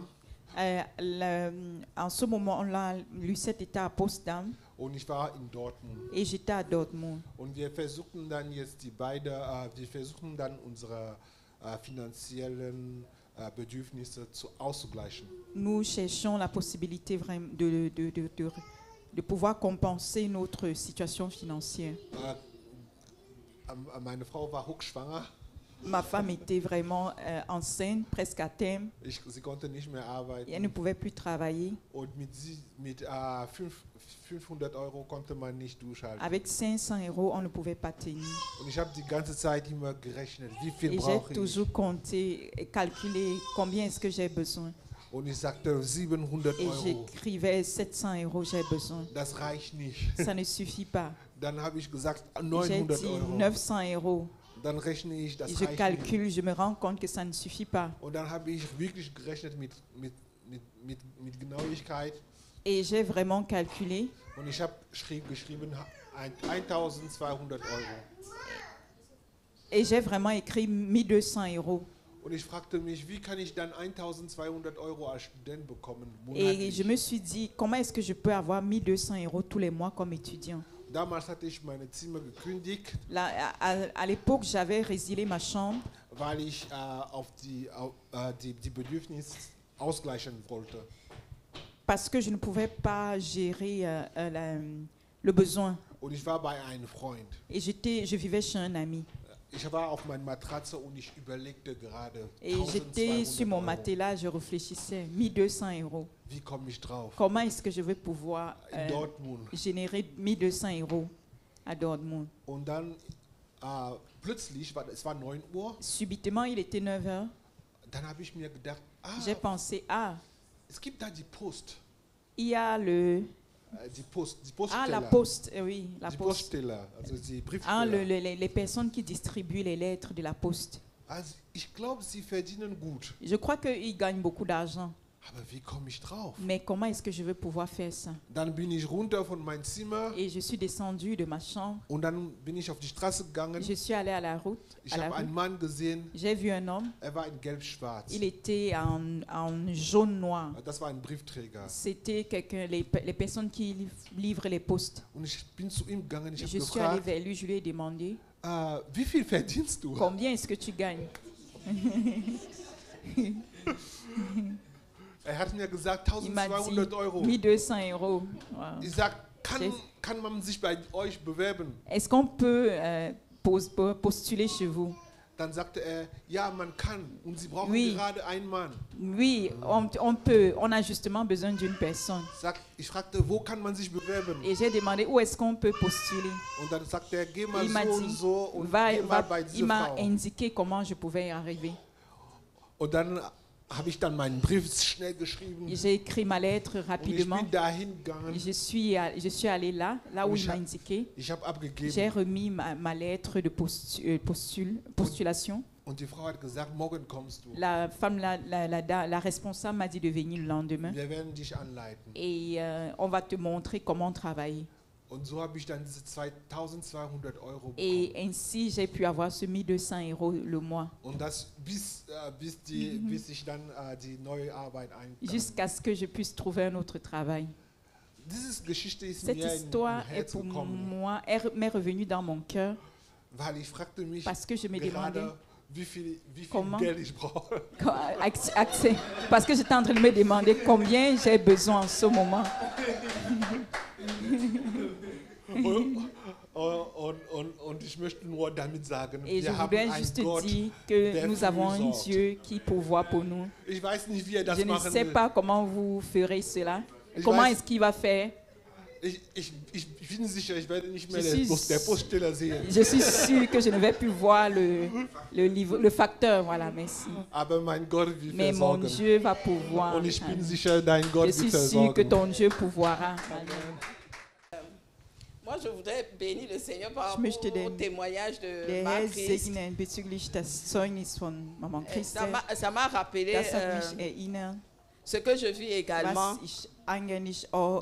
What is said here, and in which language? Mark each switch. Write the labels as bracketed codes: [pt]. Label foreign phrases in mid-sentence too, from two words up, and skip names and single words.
[fr] En ce moment-là, Lucette était à Potsdam [de] und ich war in Dortmund. [fr] et j'étais à Dortmund. [de] Und wir versuchen dann jetzt unsere finanziellen Bedürfnisse auszugleichen. [fr] Nous cherchons la possibilité vraiment de pouvoir compenser notre situation financière. [de] Meine Frau war hochschwanger [fr] Ma femme était vraiment enceinte, presque à terme. [de] Sie konnte nicht mehr arbeiten. [fr] Et elle ne pouvait plus travailler. [de] Und mit 500 € konnte man nicht durchhalten. [fr] Avec 500 €, on ne pouvait pas tenir. [de] Und ich habe die ganze Zeit immer gerechnet, wie viel [fr] Et j'ai [de] brauche ich? [fr] toujours compté et calculé combien est-ce que j'ai besoin. [de] Und ich sagte 700 [fr] Et €. j'écrivais 700 € j'ai besoin. [de] Das reicht nicht. [fr] Ça ne suffit pas. [de] Dann habe ich gesagt [fr] J'ai 900 dit €. 900 €. [de] Dann rechne ich, das [fr] Je [de] reicht nicht. [fr] calcule, je me rends compte que ça ne suffit pas. [de] Und dann habe ich wirklich gerechnet mit Genauigkeit. [fr] Et j'ai vraiment calculé. [de] Und ich habe geschrieben 1200 €. [fr] Et j'ai vraiment écrit 1200 €. [de] Und ich fragte mich, wie kann ich dann 1200 € als Student bekommen? [fr] Et je [de] Monatlich? [fr] me suis dit, comment est-ce que je peux avoir 1200 € tous les mois comme étudiant? [de] Damals hatte ich meine Zimmer gekündigt, [fr] Là, à l'époque, j'avais résilié ma chambre [de] weil ich die Bedürfnisse ausgleichen wollte. [fr] parce que je ne pouvais pas gérer le besoin. [de] Und ich war bei einem Freund. [fr] Et je vivais chez un ami. [de] Ich war auf meiner Matratze und ich überlegte gerade, [fr] Et j'étais sur 1200 mon €. matelas, je réfléchissais, 1200 €. [de] Wie komme ich drauf? [fr] Comment est-ce que je vais pouvoir [de] In Dortmund. [fr] générer 1200 € à Dortmund? [de] Und dann plötzlich, es war 9 Uhr, [fr] Subitement, il était 9 h. [de] dann habe ich mir gedacht, [fr] J'ai pensé, [de] es gibt da die Post. [fr] il y a [de] Die Poststeller. [fr] la poste, oui, la [de] Die [fr] poste. [de] Poststeller, also die Briefsteller. [fr] Les personnes qui distribuent les lettres de la poste. [de] Also ich glaube, sie verdienen gut. [fr] Je crois qu'ils gagnent beaucoup d'argent. [de] Aber wie komme ich drauf? [fr] Mais comment est-ce que je vais pouvoir faire ça? [de] Dann bin ich runter von meinem Zimmer [fr] Et je suis descendue de ma chambre. [de] und dann bin ich auf die Straße gegangen. [fr] Je suis allée à la route. [de] Ich habe einen Mann gesehen, [fr] J'ai vu un homme. [de] er war in gelb-schwarz. [fr] Il était en jaune-noir. [de] Das war ein Briefträger. [fr] C'était quelqu'un, les personnes qui livrent les postes. [de] Und ich bin zu ihm gegangen, ich habe [fr] Je suis allée [de] gefragt, [fr] vers lui, je lui ai demandé, [de] wie viel verdienst du? [fr] combien est-ce que tu gagnes? [de] Er hat mir gesagt, [fr] Il m'a 1200 dit €. 1200 €. Wow. [de] Ich sag, kann man sich bei euch bewerben? [fr] Est-ce qu'on peut postuler chez vous? [de] Dann sagte er, ja, man kann. Und sie brauchen [fr] Oui. [de] gerade einen Mann. [fr] Oui, on peut. On a justement besoin d'une personne. [de] Ich fragte, wo kann man sich bewerben? [fr] Et j'ai demandé où est-ce qu'on peut postuler. [de] Und dann sagte er, geh mal [fr] Il m'a [de] so und [fr] dit, [de] so und geh mal bei [fr] il [de] dieser [fr] m'a [de] Frau. [fr] indiqué comment je pouvais y arriver. [de] Und dann habe ich dann meinen Brief schnell geschrieben. [fr] J'ai écrit ma lettre [de] Und ich [fr] rapidement. [de] bin dahin gegangen. [fr] Je suis allée là où il m'a indiqué. [de] Ich habe [fr] J'ai [de] abgegeben. [fr] remis ma lettre de postulation. [de] Und die Frau hat gesagt, morgen kommst du. [fr] La femme, la responsable m'a dit de venir le lendemain. [de] Wir werden dich anleiten. [fr] Et on va te montrer comment travailler. [de] Und so habe ich dann diese 2200 € [fr] Et [de] bekommen. [fr] ainsi, j'ai pu avoir ce 1200 € le mois. [de] Und das bis ich dann die neue Arbeit einkam. [fr] Jusqu'à ce que je puisse trouver un autre travail. [de] Diese Geschichte ist [fr] Cette [de] mir in [fr] histoire [de] mein [fr] est [de] Herz [fr] pour [de] gekommen, [fr] moi, m'est revenue dans mon cœur [de] weil ich fragte mich [fr] parce que je me demandais [de] gerade, wie viel [fr] Comment? [de] Geld ich brauche. [fr] parce que j'étais en train de me demander combien j'ai besoin en ce moment. [de] Und ich möchte nur damit sagen, [fr] Et je [de] wir haben [fr] voudrais [de] einen [fr] juste [de] Gott, [fr] dire que [de] der [fr] nous [de] für [fr] avons [de] uns [fr] un [de] sorgt. [fr] Dieu qui pourvoit pour nous. [de] Ich weiß nicht, wie er das [fr] Je ne [de] machen [fr] sais [de] will. [fr] pas comment vous ferez cela. [de] Ich [fr] Comment [de] weiß- [fr] est-ce qu'il va faire? [de] Ich bin sicher, ich werde nicht mehr [fr] Je suis- [de] der Poststeller sehen. [fr] Je suis sûre que je ne vais plus voir le facteur. Voilà, merci. [de] Aber mein Gott will [fr] Mais mon [de] versorgen. [fr] Dieu va pouvoir. [de] Und ich bin sicher, dein Gott [fr] Je [de] will [fr] suis sûre que [de] versorgen. [fr] ton Dieu pourvoira. Moi, je voudrais bénir le Seigneur par [de] Ich [fr] rapport [de] möchte [fr] au [de] den- [fr] témoignage de [de] Der [fr] Marc [de] Herr [fr] Christ. [de] segne bezüglich des Zeugnisses von Maman Christel. [fr] Ça m'a rappelé [de] Das hat mich erinnert, [fr] ce que je vis également [de] was ich eigentlich auch